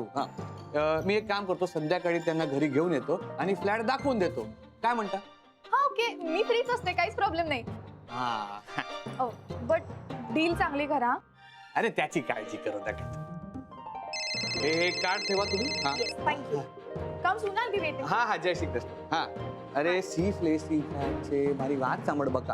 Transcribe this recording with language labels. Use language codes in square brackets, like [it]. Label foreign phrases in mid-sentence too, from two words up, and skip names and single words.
[mr] हा, मी एक काम करतो, संध्याकाळी त्यांना घरी घेऊन येतो आणि फ्लॅट दाखवून देतो. काय म्हणता? हा ओके, मी फ्रीच असते, काहीच प्रॉब्लेम नाही. हा, [en] but deal [mr] चांगली करा. अरे त्याची काळजी करू नका. हे कार्ड ठेवा तुम्ही. हा थँक्यू. કમ સુનાલ બી વેટિંગ. [gu] હા હા, જય શ્રી કૃષ્ણ. હા, અરે સી ફ્લેટ છે, મારી વાત સાંભળ બકા.